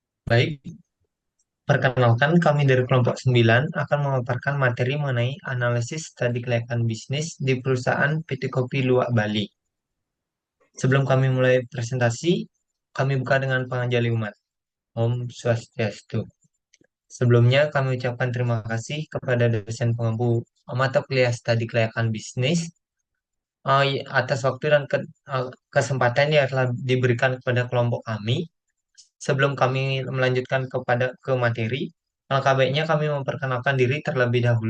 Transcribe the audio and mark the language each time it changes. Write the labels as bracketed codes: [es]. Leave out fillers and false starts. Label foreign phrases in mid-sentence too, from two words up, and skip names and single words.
[id] Baik, perkenalkan kami dari kelompok 9 akan memaparkan materi mengenai analisis studi kelayakan bisnis di perusahaan PT Kopi Luwak Bali. Sebelum kami mulai presentasi, kami buka dengan panganjali umat. [sa] Om Swastiastu. [id] Sebelumnya kami ucapkan terima kasih kepada dosen pengampu mata kuliah studi kelayakan bisnis atas waktu dan kesempatan yang telah diberikan kepada kelompok kami. Sebelum kami melanjutkan ke materi, alangkah baiknya kami memperkenalkan diri terlebih dahulu.